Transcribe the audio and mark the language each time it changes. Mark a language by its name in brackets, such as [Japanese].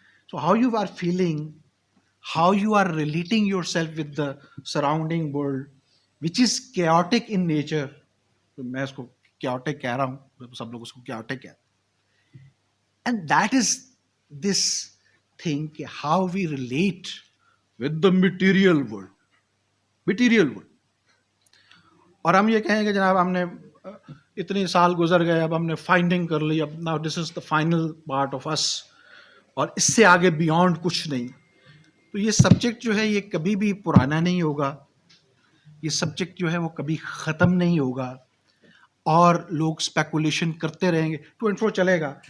[English] So how you are feeling, how you are relating yourself with the surrounding world, which is chaotic in nature. [Urdu] میں اس کو chaotic کہہ رہا ہوں، سب لوگ اس کو chaotic کہتے ہیں. [English] And that is this thing کہ how we relate with the material world. [Urdu] اور ہم یہ کہیں کہ جناب ہم نے اتنے سال گزر گئے، اب ہم نے فائنڈنگ کر لی، اب [English] now this is the final part of us، [Urdu] اور اس سے آگے بیونڈ کچھ نہیں. تو یہ سبجیکٹ جو ہے یہ کبھی بھی پرانا نہیں ہوگا، یہ سبجیکٹ جو ہے وہ کبھی ختم نہیں ہوگا، اور لوگ اسپیکولیشن کرتے رہیں گے، ٹو اینڈ فرو چلے گا.